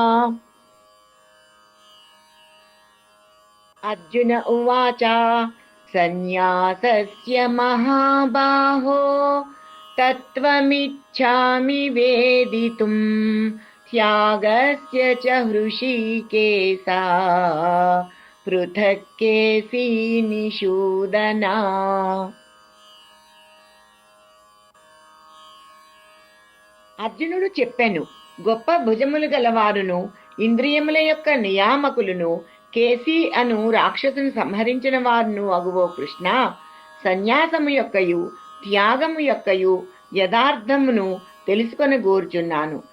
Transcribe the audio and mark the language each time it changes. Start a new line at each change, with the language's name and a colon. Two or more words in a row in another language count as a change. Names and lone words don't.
Sanskrit: अर्जुन उवाच सन्न्यासस्य महाबाहो तत्त्वमिच्छामि वेदितुम् त्यागस्य च हृषीकेशा पृथक् केशिनिषूदना।
Telugu: అర్జునుడు చెప్పెను, గొప్ప భుజములు గలవారును ఇంద్రియముల యొక్క నియామకులను కేసి అను రాక్షసును సంహరించిన వారును అగువో కృష్ణ, సన్యాసము యొక్కయు త్యాగము యొక్కయు యథార్థమును తెలుసుకొని కోరుచున్నాను.